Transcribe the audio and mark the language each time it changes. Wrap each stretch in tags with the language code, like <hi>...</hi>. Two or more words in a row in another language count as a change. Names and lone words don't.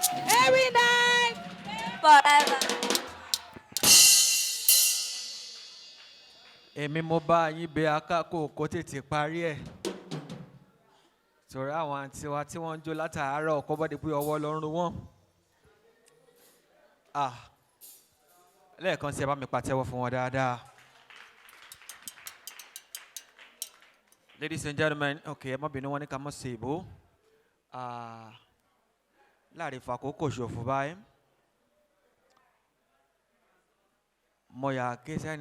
<en>Every night, forever.</en> <yo>Èmi mo bá yín bẹ akáko kó tètè parí ẹ̀. Torí àwọn àǹtí wa tí wọ́n ń jó látàárọ̀ kó bá di pé ọwọ́ ló ń ro wọ́n. Ah. Lẹ́ẹ̀kan sí, ẹ bá mi pàtẹ́wọ́ fún wọn dáadáa.</yo> <en>Ladies and gentlemen,</en> <yo>okay, ẹ má bínú, wọ́n ní ká má ṣe ìbò. Ah, láre fàkókò ṣòfò báyìí. Mo yà ké sẹ́ni</yo>